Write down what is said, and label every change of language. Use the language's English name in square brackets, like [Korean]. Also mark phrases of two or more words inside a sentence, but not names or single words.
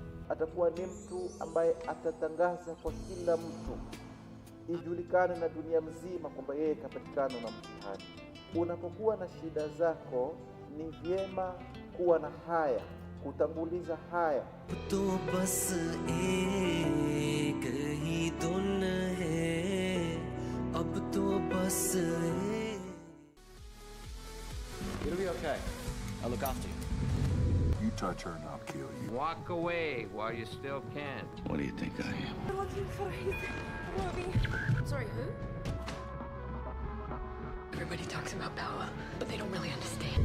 [Swahili] Atakuwa ni mtu ambaye atatangaza kwa kila mtu, ijulikane na dunia mzima kwamba yeye kapatikana na mtihani. Unapokuwa na shida zako, ni vyema kuwa na haya, kutanguliza haya. [Hindi] तो बस एक ही धुन है, अब तो बस [English] It'll be okay. I'll look after you. You touch her and I'll kill you. Walk away while you still can. What do you think I am? We're looking for his movie. Sorry, who? Everybody talks about power, but they don't really understand.